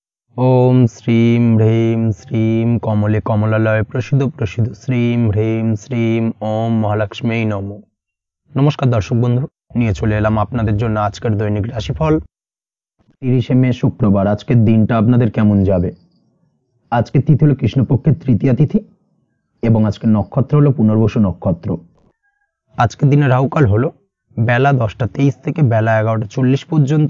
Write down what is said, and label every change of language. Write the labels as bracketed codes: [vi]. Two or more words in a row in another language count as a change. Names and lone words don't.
[sa] ओम श्रीं ह्रीं श्रीं कमले कमलालय प्रसिद्ध प्रसिद्ध श्रीं ह्रीं श्रीं ओम महालक्ष्मी नमो। [bn] নমস্কার দর্শক বন্ধু, নিয়ে চলে এলাম আপনাদের জন্য আজকের দৈনিক রাশিফল 30 মে শুক্রবার। আজকের দিনটা আপনাদের কেমন যাবে? আজকে তিথি হলো কৃষ্ণপক্ষের তৃতীয়া তিথি এবং আজকের নক্ষত্র হলো পুনর্বসু নক্ষত্র। আজকের দিনে রাহুকাল হলো বেলা 10টা 23 থেকে বেলা 11টা 40 পর্যন্ত।